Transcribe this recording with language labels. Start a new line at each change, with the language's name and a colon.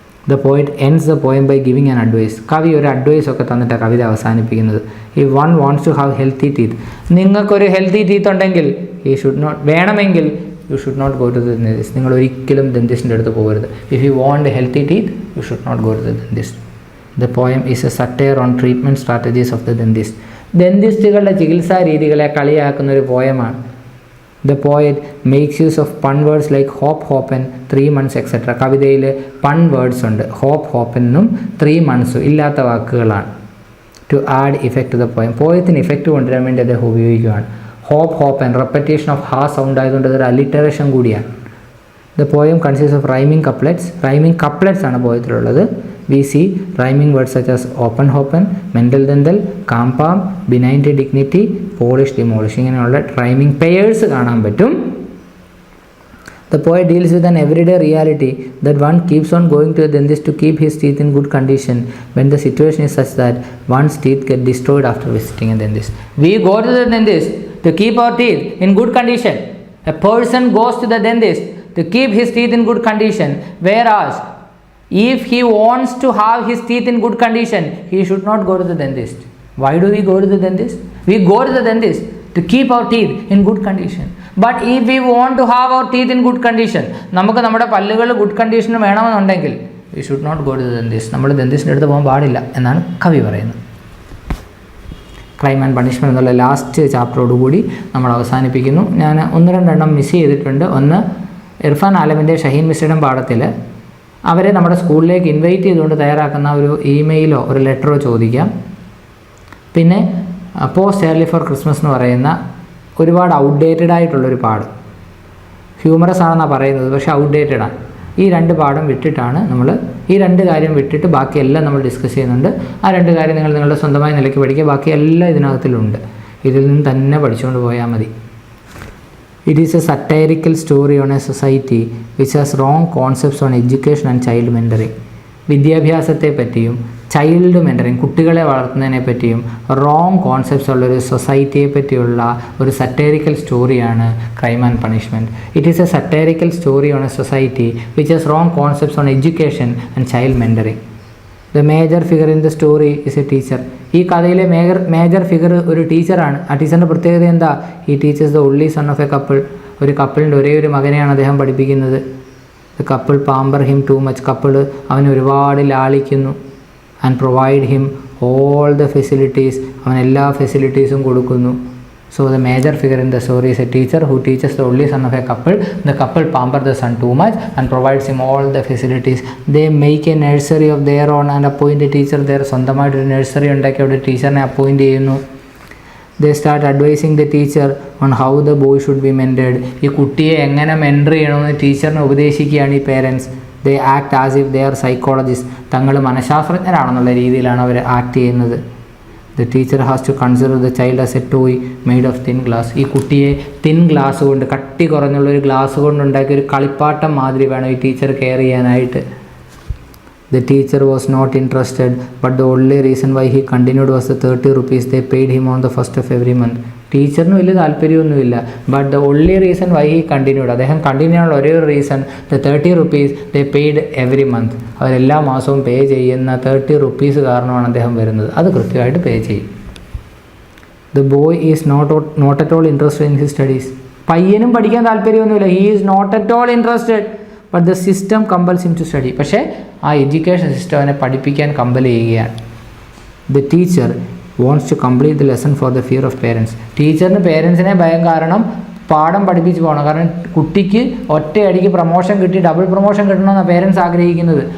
English: The poet ends the poem by giving an advice.
Malayalam: കവി ഒരു advice ഒക്കെ തന്നിട്ടാണ് കവിത അവസാനിപ്പിക്കുന്നത്.
English: if one wants to have healthy teeth,
Malayalam: നിങ്ങൾക്കൊരു healthy teeth ഉണ്ടെങ്കിൽ വേണമെങ്കിൽ
English: You should not go to the dentist.
Malayalam: നിങ്ങൾ ഒരിക്കലും ഡെന്റിസ്റ്റിൻ്റെ അടുത്ത് പോകരുത്.
English: If you want healthy teeth you should not go to the dentist. The poem is a satire on treatment strategies of the dentist.
Malayalam: ഡെന്റിസ്റ്റുകളുടെ ചികിത്സാ രീതികളെ കളിയാക്കുന്ന ഒരു പോയമാണ്.
English: The poet makes use of pun words like hop, hopen, 3 months etc.
Malayalam: കവിതയിൽ പൺ words ഉണ്ട്. Hope, ഹോപ്പനും 3 months ഇല്ലാത്ത വാക്കുകളാണ്.
English: To add effect to the poem,
Malayalam: പോയത്തിന് effect കൊണ്ടുവരാൻ വേണ്ടി അദ്ദേഹം ഉപയോഗിക്കുകയാണ്. ഹോപ്പ്, ഹോപ്പൻ റെപ്പറ്റേഷൻ ഓഫ് ഹാ സൗണ്ട് ആയതുകൊണ്ട് അതൊരു അലിറ്ററേഷൻ കൂടിയാണ്.
English: The poem consists of rhyming couplets.
Malayalam: Rhyming couplets ആണ് പോയത്തിലുള്ളത്.
English: We see rhyming words such as open, hopen, mental, dental, calm, palm, benign, dignity, polish, demolish.
Malayalam: ഇങ്ങനെയുള്ള rhyming pairs കാണാൻ പറ്റും.
English: The poet deals with an everyday reality that one keeps on going to a dentist to keep his teeth in good condition when the situation is such that one's teeth get destroyed after visiting a dentist. We go to the dentist to keep our teeth in good condition. A person goes to the dentist to keep his teeth in good condition, whereas if he wants to have his teeth in good condition, he should not go to the dentist. Why do we go to the dentist? We go to the dentist to keep our teeth in good condition. But if we want to have our teeth in good condition,
Malayalam: നമുക്ക് നമ്മുടെ പല്ലുകൾ good കണ്ടീഷന് വേണമെന്നുണ്ടെങ്കിൽ
English: we should not go to the dentist.
Malayalam: നമ്മൾ ഡെന്റിസ്റ്റിൻ്റെ അടുത്ത് പോകാൻ പാടില്ല എന്നാണ് കവി പറയുന്നത്. ക്രൈം ആൻഡ് പണിഷ്മെൻറ്റ് എന്നുള്ള ലാസ്റ്റ് ചാപ്റ്ററോടുകൂടി നമ്മൾ അവസാനിപ്പിക്കുന്നു. ഞാൻ 1-2 എണ്ണം മിസ് ചെയ്തിട്ടുണ്ട്. ഒന്ന്, ഇർഫാൻ ആലമിൻ്റെ ഷഹീൻ മിസ്രിയുടെ പാഠത്തിൽ അവരെ നമ്മുടെ സ്കൂളിലേക്ക് ഇൻവൈറ്റ് ചെയ്തുകൊണ്ട് തയ്യാറാക്കുന്ന ഒരു ഇമെയിലോ ഒരു ലെറ്ററോ ചോദിക്കാം. പിന്നെ പോസ്റ്റ് ഏർലി ഫോർ ക്രിസ്മസ് എന്ന് പറയുന്ന ഒരുപാട് ഔട്ട്ഡേറ്റഡ് ആയിട്ടുള്ളൊരു പാഠം, ഹ്യൂമറസ് ആണെന്നാണ് പറയുന്നത്, പക്ഷേ ഔട്ട്ഡേറ്റഡാണ്. ഈ 2 പാഠം വിട്ടിട്ടാണ് നമ്മൾ, ഈ 2 കാര്യം വിട്ടിട്ട് ബാക്കിയെല്ലാം നമ്മൾ ഡിസ്കസ് ചെയ്യുന്നുണ്ട്. ആ 2 കാര്യം നിങ്ങൾ നിങ്ങളുടെ സ്വന്തമായ നിലയ്ക്ക് പഠിക്കുക, ബാക്കിയെല്ലാം ഇതിനകത്തിലുണ്ട്. ഇതിൽ നിന്ന് തന്നെ പഠിച്ചുകൊണ്ട് പോയാൽ മതി.
English: It is a satirical story on a society which has wrong concepts on education and child mentoring.
Malayalam: വിദ്യാഭ്യാസത്തെ പറ്റിയും ചൈൽഡ് മെൻറ്ററിങ്, കുട്ടികളെ വളർത്തുന്നതിനെ പറ്റിയും റോങ് കോൺസെപ്റ്റ്സ് ഉള്ളൊരു സൊസൈറ്റിയെ പറ്റിയുള്ള ഒരു സറ്റൈറിക്കൽ സ്റ്റോറിയാണ് crime and punishment.
English: It is a satirical story on a society which has wrong concepts on education and child mentoring. The major figure in the story is a teacher.
Malayalam: ഈ കഥയിലെ major figure ഒരു ടീച്ചറാണ്. ആ ടീച്ചറിൻ്റെ പ്രത്യേകത എന്താ? ഈ
English: Teacher's the only son of a couple.
Malayalam: ഒരു കപ്പിളിൻ്റെ ഒരേ ഒരു മകനെയാണ് അദ്ദേഹം പഠിപ്പിക്കുന്നത്.
English: The couple pamper him too much.
Malayalam: Couple അവനെ ഒരുപാട് ലാളിക്കുന്നു.
English: And provide him all the facilities.
Malayalam: അവൻ എല്ലാ ഫെസിലിറ്റീസും കൊടുക്കുന്നു.
English: So the major figure in the story is a teacher who teaches the only son of a couple. The couple pamper the son too much and provides him all the facilities. They make a nursery of their own and appoint a teacher there.
Malayalam: സ്വന്തമായിട്ട് ഒരു nursery ഉണ്ടാക്കി അവിടെ ടീച്ചറിനെ appoint ചെയ്യുന്നു.
English: They start advising the teacher on how the boy should be mentored.
Malayalam: ഈ കുട്ടിയെ എങ്ങനെ mentor ചെയ്യണമെന്ന് ടീച്ചറിനെ ഉപദേശിക്കുകയാണ് ഈ parents.
English: They act as if they are psychologists.
Malayalam: തങ്ങൾ മനഃശാസ്ത്രജ്ഞരാണെന്നുള്ള രീതിയിലാണ് അവർ ആക്ട് ചെയ്യുന്നത്.
English: The teacher has to consider the child as a toy made of thin glass.
Malayalam: ഈ കുട്ടിയെ തിൻ ഗ്ലാസ് കൊണ്ട്, കട്ടി കുറഞ്ഞുള്ളൊരു ഗ്ലാസ് കൊണ്ടുണ്ടാക്കിയ ഒരു കളിപ്പാട്ടം മാതിരി വേണം ഈ ടീച്ചർ കെയർ ചെയ്യാനായിട്ട്.
English: The teacher was not interested, but the only reason why he continued was the 30 rupees they paid him on the first of every month.
Malayalam: ടീച്ചറിന് വലിയ താല്പര്യമൊന്നുമില്ല,
English: but the only reason why he continued,
Malayalam: അദ്ദേഹം continue ചെയ്യാനുള്ള ഒരേ ഒരു reason
English: The 30 rupees they paid every month.
Malayalam: അവരെല്ലാ മാസവും പേ ചെയ്യുന്ന 30 rupees കാരണമാണ് അദ്ദേഹം വരുന്നത്. അത് കൃത്യമായിട്ട് പേ ചെയ്യും.
English: The boy is not at all interested in his studies.
Malayalam: പയ്യനും പഠിക്കാൻ താല്പര്യമൊന്നുമില്ല.
English: He is not at all interested, but the system compels him to study.
Malayalam: പക്ഷേ ആ എഡ്യൂക്കേഷൻ സിസ്റ്റം അവനെ പഠിപ്പിക്കാൻ കമ്പൽ ചെയ്യുകയാണ്.
English: The teacher wants to complete the lesson for the fear of parents.
Malayalam: ടീച്ചറിന് പേരൻസിനെ ഭയം കാരണം പാഠം പഠിപ്പിച്ച് പോകണം. കാരണം കുട്ടിക്ക് ഒറ്റയടിക്ക് പ്രൊമോഷൻ കിട്ടി ഡബിൾ പ്രൊമോഷൻ കിട്ടണമെന്നാണ് പേരൻസ് ആഗ്രഹിക്കുന്നത്.